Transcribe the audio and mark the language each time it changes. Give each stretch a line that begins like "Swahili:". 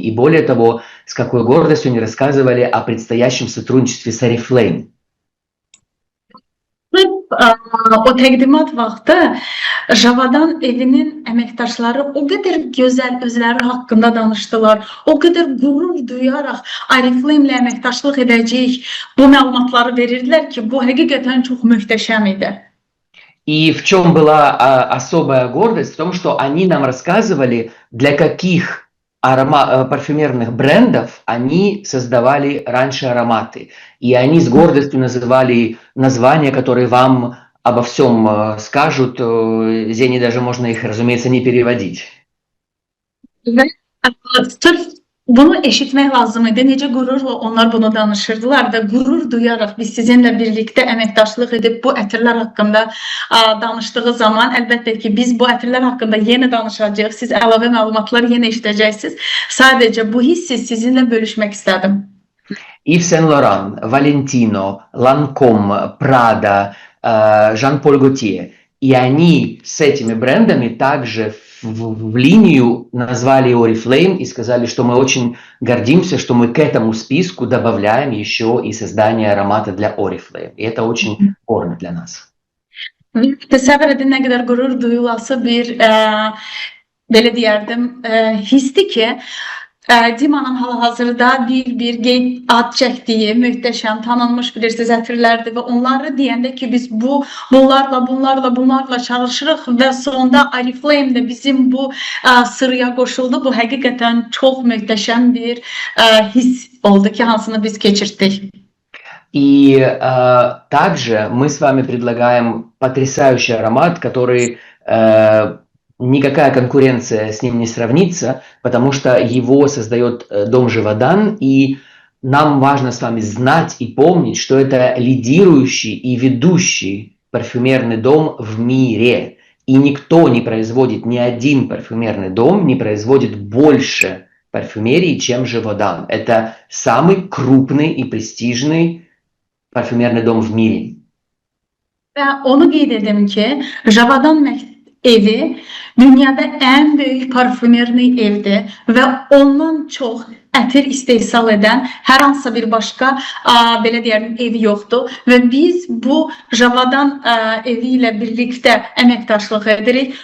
Russian: И более того, с какой гордостью они рассказывали о предстоящем сотрудничестве с Oriflame.
Azerbaijani: o təqdimat vaxtı Javadan evinin əməkdaşları o qədər gözəl özləri haqqında danışdılar. O qədər qürur duyaraq Oriflame-lə əməkdaşlıq edəcəyik bu məlumatları verirdilər ki, bu həqiqətən çox möhtəşəm idi.
Russian: И в чем была особая гордость? В том, что они нам рассказывали, для каких парфюмерных брендов они создавали раньше ароматы. И они с гордостью называли названия, которые вам обо всем скажут. Зене даже можно их, разумеется, не переводить.
Azerbaijani: Sırf bunu eşitmək lazım idi. Necə qürurla onlar bunu danışırdılar və qürur duyaraq biz sizinlə birlikdə əməkdaşlıq edib bu ətirlər haqqında danışdığı zaman əlbəttə ki, biz bu ətirlər haqqında yenə danışacağıq. Siz əlavə məlumatlar yenə eşidəcəksiniz. Sadəcə bu hissi sizinlə bölüşmək istədim. Yves Saint Laurent, Valentino, Lancôme, Prada, Jean-Paul Gaultier.
Russian: И они с этими брендами также в линию назвали Oriflame и сказали, что мы очень гордимся, что мы к этому списку добавляем еще и создание аромата для Oriflame. И это очень гордо для нас.
Azerbaijani: Təsəvvür edin nə qədər qürur duyulası bir belə deyərdim hisdi ki, Dima'nın hal-hazırda bir ad çəkdiyi, möhtəşəm, tanınmış bilirsiniz ətirlərdir və onları deyəndə ki, biz bunlarla çalışırıq və sonunda Oriflame də bizim bu sıraya qoşuldu. Bu həqiqətən çox möhtəşəm bir his oldu ki, hansını biz keçirtdik.
Russian: И также мы с вами предлагаем потрясающий аромат, который никакая конкуренция с ним не сравнится, потому что его создает дом Живодан, и нам важно с вами знать и помнить, что это лидирующий и ведущий парфюмерный дом в мире. И никто не производит, ни один парфюмерный дом не производит больше парфюмерии, чем Живодан. Это самый крупный и prestijный parfümerный dom в mire.
Azerbaijani: Və onu qeyd edim ki, Javadan evi dünyada ən böyük parfümerni evdir və ondan çox ətir istehsal edən hər hansısa bir başqa belə deyərim evi yoxdur və biz bu Javadan evi ilə birlikdə əməkdaşlıq edirik.